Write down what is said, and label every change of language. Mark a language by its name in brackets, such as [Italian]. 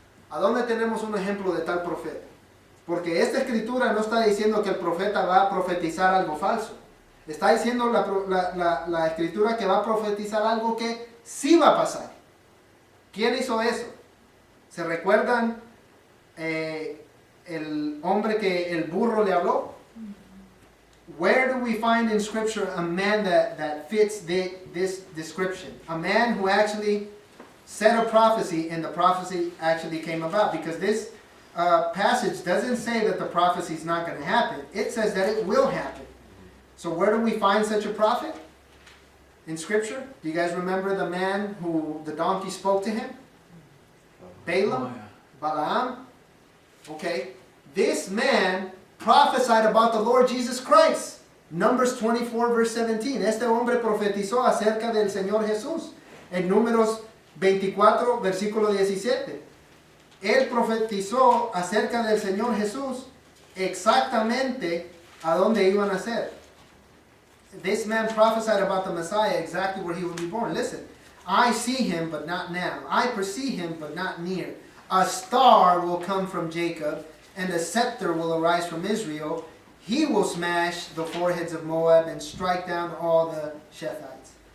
[Spanish] ¿A dónde tenemos un ejemplo de tal profeta? Porque esta escritura no está diciendo que el profeta va a profetizar algo falso. Está diciendo la escritura que va a profetizar algo que sí va a pasar. ¿Quién hizo eso? ¿Se recuerdan el hombre que el burro le habló? [English] Where do we find in Scripture a man that fits this description? A man who actually said a prophecy and the prophecy actually came about. Because this passage doesn't say that the prophecy is not going to happen. It says that it will happen. So where do we find such a prophet? In Scripture? Do you guys remember the man who the donkey spoke to him? Balaam? Balaam? Okay. This man prophesied about the Lord Jesus Christ. Numbers 24 verse 17. [Spanish] Este hombre profetizó acerca del Señor Jesús. En Números 24 versículo 17. Él profetizó acerca del Señor Jesús exactamente a dónde iban a ser. [English] This man prophesied about the Messiah exactly where he would be born. Listen, I see him but not now. I perceive him but not near. A star will come from Jacob, and a scepter will arise from Israel. He will smash the foreheads of Moab and strike down all the Shephites.